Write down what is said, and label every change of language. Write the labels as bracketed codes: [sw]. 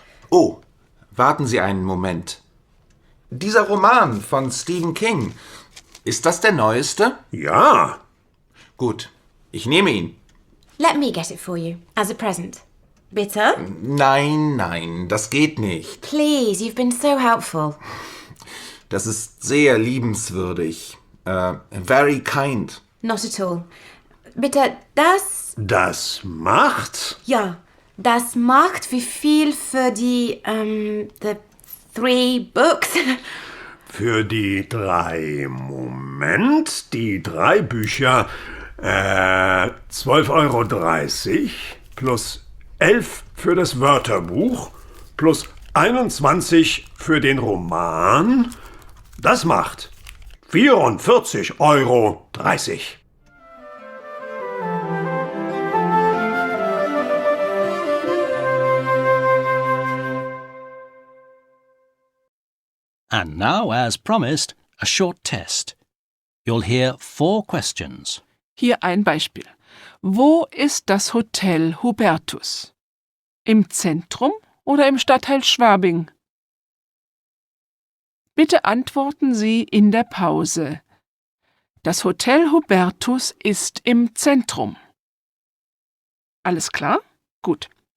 [de] Oh, warten Sie einen Moment. Dieser Roman von Stephen King, ist das der neueste? Ja. Gut, ich nehme ihn. [en] Let me get it for you, as a present. [de] Bitte? Nein, das geht nicht. [en] Please, you've been so helpful. [de] Das ist sehr liebenswürdig. [en] Very kind. Not at all. Bitte, das... [de] Das macht? Ja, das macht wie viel für die, [en] the 3 books? [de] Für die 3, die 3 Bücher, 12,30 Euro plus 11 für das Wörterbuch plus 21 für den Roman. Das macht 44,30 Euro. [en] And now, as promised, a short test. You'll hear 4 questions. [de] Hier ein Beispiel. Wo ist das Hotel Hubertus? Im Zentrum oder im Stadtteil Schwabing? Bitte antworten Sie in der Pause. Das Hotel Hubertus ist im Zentrum. Alles klar? Gut.